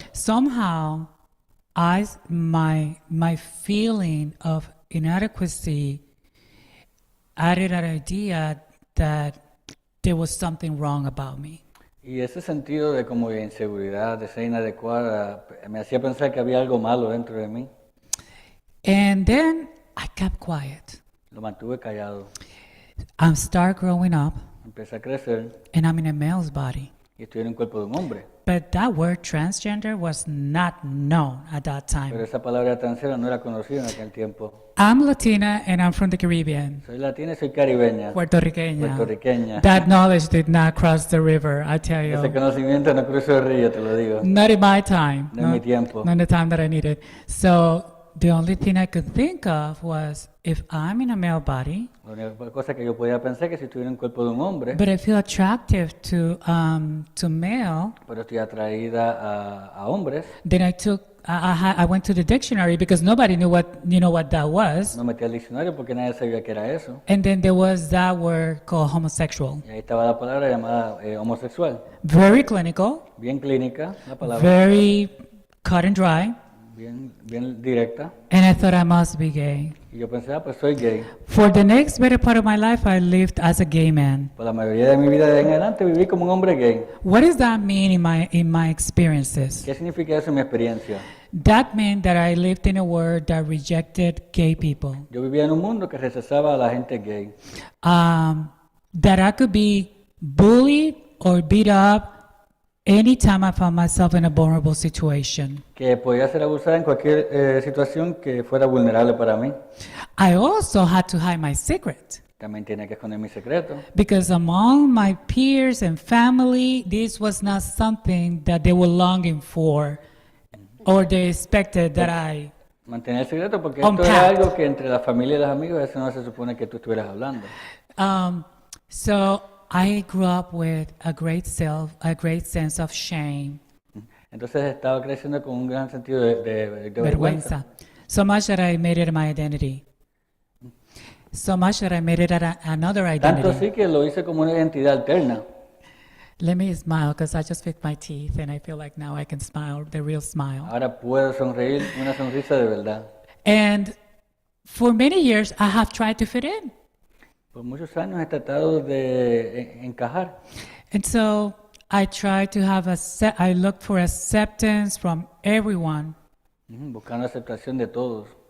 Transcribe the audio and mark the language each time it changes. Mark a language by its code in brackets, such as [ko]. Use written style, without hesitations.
[en] Somehow, my feeling of inadequacy added an idea that there was something wrong about me. [es] Y ese sentido de como de inseguridad, de ser inadecuada, me hacía pensar que había algo malo dentro de mí. [en] And then I kept quiet. [es] Lo mantuve callado. [en] I start growing up, [es] Empecé a crecer [en] and I'm in a male's body. [es] y estoy en un cuerpo de un hombre. [en] But that word transgender was not known at that [es] Pero [en] time. [es] esa palabra transera no era conocida en aquel tiempo. [en] I'm Latina and I'm from the Caribbean, [es] Soy latina y soy caribeña. Puertorriqueña. Puertorriqueña. [en] That knowledge did not cross the river, I tell [es] Ese [en] you. [es] conocimiento no cruzó el río, te lo digo. [en] Not in my time. [es] No en mi tiempo. [en] Not in the time that I needed. So the only thing I could think of was, if I'm in a male body, [es] La única cosa que yo podía pensar es que si estuviera en el cuerpo de un hombre, [en] but I feel attractive to male, [es] pero estoy atraída a hombres, [en] then I went to the dictionary because nobody knew what that was. [es] me metí al diccionario porque nadie sabía que era eso. [en] And then there was that word called homosexual. [es] Y ahí estaba la palabra llamada homosexual. [en] Very clinical, [es] Bien clínica, la palabra. [en] very cut and dry. [es] Bien directa. [en] And I thought I must be gay. [es] Y yo pensé, pues soy gay. [en] For the next better part of my life, I lived as a gay man. [es] Por la mayoría de mi vida de ahí en adelante viví como un hombre gay. [en] What does that mean in my experiences? [es] ¿Qué significa eso en mi experiencia? [en] That meant that I lived in a world that rejected gay people. [es] Yo vivía en un mundo que rechazaba a la gente gay. [en] That I could be bullied or beat up anytime I found myself in a vulnerable situation. [es] Que podía ser abusada en cualquier situación que fuera vulnerable para mí. [en] I also had to hide my secret. [es] También tenía que esconder mi secreto. [en] Because among my peers and family, this was not something that they were longing for or they expected that I [es] Mantener el secreto porque esto [en] unpacked. [es] era algo que entre la familia y los amigos eso no se supone que tú estuvieras hablando. [en] So I grew up with a great sense of shame, [es] Entonces estaba creciendo con un gran sentido de vergüenza. vergüenza. [en] So much that I made it my identity. So much that I made it another [es] Tanto [en] identity. [es] así que lo hice como una identidad alterna. [en] Let me smile because I just fixed my teeth and I feel like now I can smile, the real smile. [es] Ahora puedo sonreír, una sonrisa de verdad. [en] And for many years, I have tried to fit in. [es] Por muchos años he tratado de encajar. [en] And so I tried to have I looked for acceptance from everyone [es] Buscando aceptación de todos,